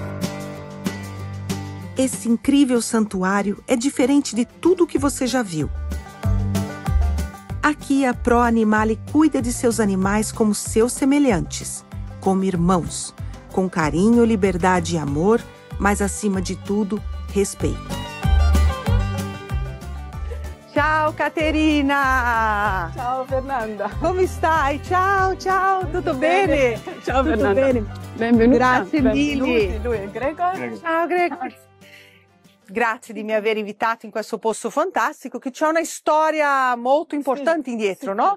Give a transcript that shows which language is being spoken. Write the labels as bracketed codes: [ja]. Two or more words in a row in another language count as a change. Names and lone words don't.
[pt] Esse incrível santuário é diferente de tudo o que você já viu. Aqui a Pro Animale cuida de seus animais como seus semelhantes, como irmãos, com carinho, liberdade e amor, mas acima de tudo, respeito. [it] Ciao Caterina! Ciao Fernanda! Come stai? Ciao, ciao, tutto bene? Ciao Tutto Fernanda! bene? Benvenuta! Grazie mille! Lui è Gregor. Ciao Gregor! Grazie di mi aver invitato in questo posto fantastico che c'è una storia molto importante indietro, no?